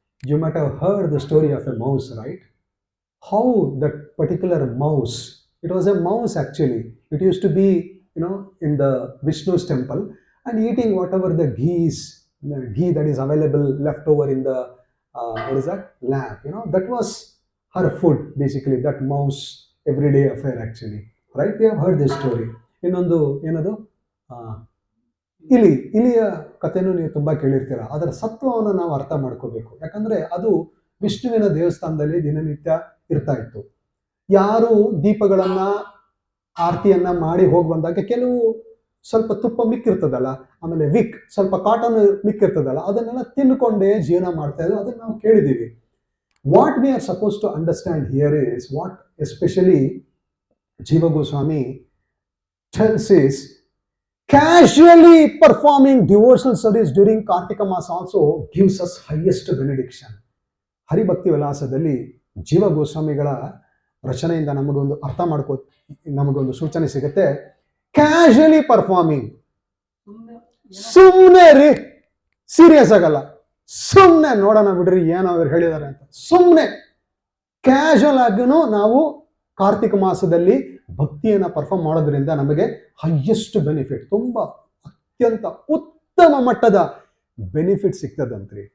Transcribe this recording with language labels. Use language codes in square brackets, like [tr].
[en] You might have heard the story of a mouse, right? How that particular mouse, it was a mouse actually, it used to be in the Vishnu's temple and eating whatever the ghee that is available left over in the what is that, lamp, that was her food basically, that mouse everyday affair actually, right? We have heard this story. [kn] ಇನ್ನೊಂದು ಏನದು, ಇಲಿಯ ಕಥೆನೂ ನೀವು ತುಂಬಾ ಕೇಳಿರ್ತೀರ. ಅದರ ಸತ್ವವನ್ನು ನಾವು ಅರ್ಥ ಮಾಡ್ಕೋಬೇಕು. ಯಾಕಂದ್ರೆ ಅದು ವಿಷ್ಣುವಿನ ದೇವಸ್ಥಾನದಲ್ಲಿ ದಿನನಿತ್ಯ ಇರ್ತಾ ಇತ್ತು. ಯಾರು ದೀಪಗಳನ್ನ ಆರತಿಯನ್ನ ಮಾಡಿ ಹೋಗಿ ಬಂದಾಗ ಕೆಲವು ಸ್ವಲ್ಪ ತುಪ್ಪ ಮಿಕ್ಕಿರ್ತದಲ್ಲ, ಆಮೇಲೆ ಸ್ವಲ್ಪ ಕಾಟನ್ ಮಿಕ್ಕಿರ್ತದಲ್ಲ, ಅದನ್ನೆಲ್ಲ ತಿನ್ಕೊಂಡೇ ಜೀವನ ಮಾಡ್ತಾ ಇದ್ರು. ಅದನ್ನ ನಾವು ಕೇಳಿದೀವಿ. [en] What we are suppose to understand here is what especially Jiva Goswami tells is casually performing devotional service during Kartika Mas also gives us highest benediction. [kn] ಹರಿಭಕ್ತಿ ವಿಲಾಸದಲ್ಲಿ ಜೀವ ಗೋಸ್ವಾಮಿಗಳ ರಚನೆಯಿಂದ ನಮಗೊಂದು ಅರ್ಥ ನಮಗೊಂದು ಸೂಚನೆ ಸಿಗುತ್ತೆ. [en] casually performing, [kn] ಸುಮ್ಮನೆ ರೀ, ಸೀರಿಯಸ್ ಆಗಲ್ಲ, ಸುಮ್ಮನೆ ನೋಡೋಣ ಬಿಡ್ರಿ ಏನೋ ಅವ್ರು ಹೇಳಿದ್ದಾರೆ ಅಂತ ಸುಮ್ಮನೆ ಕ್ಯಾಶುಯಲ್ ಆಗಿನೂ ನಾವು ಕಾರ್ತಿಕ ಮಾಸದಲ್ಲಿ ಭಕ್ತಿಯನ್ನ ಪರ್ಫಾರ್ಮ್ ಮಾಡೋದ್ರಿಂದ ನಮಗೆ ಹೈಯೆಸ್ಟ್ ಬೆನಿಫಿಟ್, ತುಂಬಾ ಅತ್ಯಂತ ಉತ್ತಮ ಮಟ್ಟದ ಬೆನಿಫಿಟ್ ಸಿಗ್ತದಂತ್ರಿ.